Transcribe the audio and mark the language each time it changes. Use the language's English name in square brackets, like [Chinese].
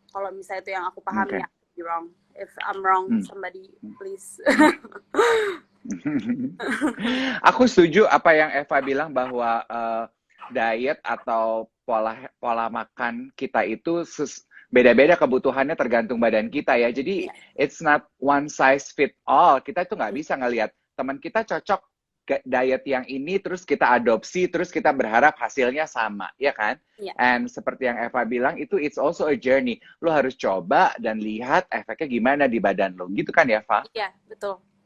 [Indonesian] Kalau misalnya itu yang aku pahami, [English] I'm wrong. If I'm wrong, somebody please. [Indonesian] Aku setuju apa yang Eva bilang bahwa diet atau pola makan kita itu beda-beda kebutuhannya tergantung badan kita ya. [English] Jadi it's not one size fit all. [Indonesian] Kita itu nggak bisa ngelihat teman kita cocok diet yang ini, terus kita adopsi, terus kita berharap hasilnya sama, ya kan? And seperti yang Eva bilang, itu [English] it's also a journey. [Indonesian] Lo harus coba dan lihat efeknya gimana di badan lo. Gitu kan ya, Eva? Iya, betul.